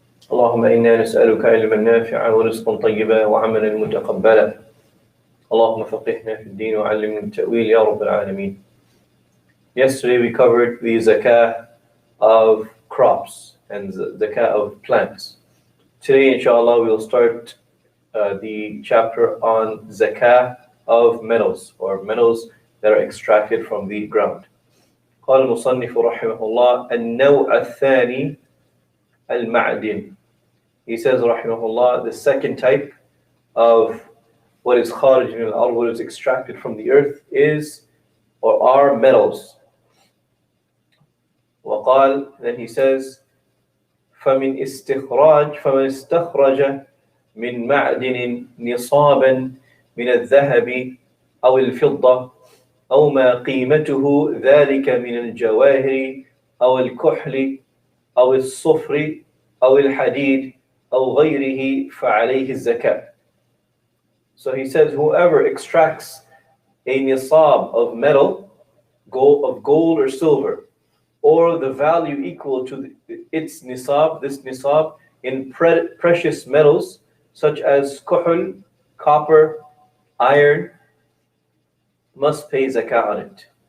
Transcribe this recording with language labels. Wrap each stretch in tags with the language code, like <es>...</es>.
<ar>اللهم إنا نسألك علما نافعا ورزقا طيبا وعملا متقبلا. اللهم فقهنا في الدين وعلمنا التأويل يا رب العالمين.</ar> <en>Yesterday we covered the zakah of crops and zakah of plants. Today, inshallah, we'll start the chapter on zakah of metals, or metals that are extracted from the ground.</en> <ar>قال المصنف رحمه الله النوع الثاني المعدن.</ar> <en>He says</en> <ar>رحمه الله,</ar> <en>the second type of what is</en> <ar>خارج من الأرض,</ar> <en>what is extracted from the earth, is or are metals.</en> <ar>وقال,</ar> <en>then he says</en> <ar>فمن استخرج من معدن نصابا من الذهب أو الفضة أو ما قيمته ذلك من الجواهر أو الكحل أو الصفر أو الحديد أو غيره فعليه الزكاة.</ar> <en>So he says, whoever extracts a nisab of metal, of gold or silver, or the value equal to its nisab, this nisab, in precious metals such as kuhl, copper, iron, must pay zakah on it.</en>